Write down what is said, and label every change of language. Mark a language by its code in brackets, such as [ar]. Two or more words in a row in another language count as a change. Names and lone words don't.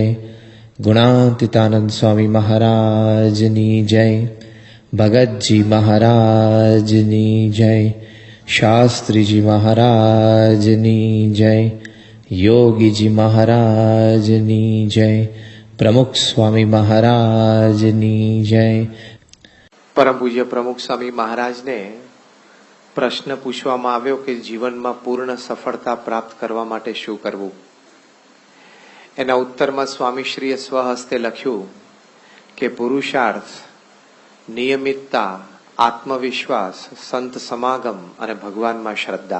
[gu] ગુણાતીતાનંદ સ્વામી મહારાજની જય। ભગત જી મહારાજની જય। શાસ્ત્રી જી મહારાજની જય। યોગી જી મહારાજની જય। પ્રમુખ સ્વામી મહારાજની જય। પરમ પૂજ્ય પ્રમુખ સ્વામી મહારાજને પ્રશ્ન પૂછવામાં આવ્યો કે જીવનમાં પૂર્ણ સફળતા પ્રાપ્ત કરવા માટે શું કરવું. એના ઉત્તરમાં સ્વામીશ્રીએ સ્વહસ્તે લખ્યું કે પુરુષાર્થ, નિયમિતતા, આત્મવિશ્વાસ, સંત સમાગમ અને ભગવાનમાં શ્રદ્ધા.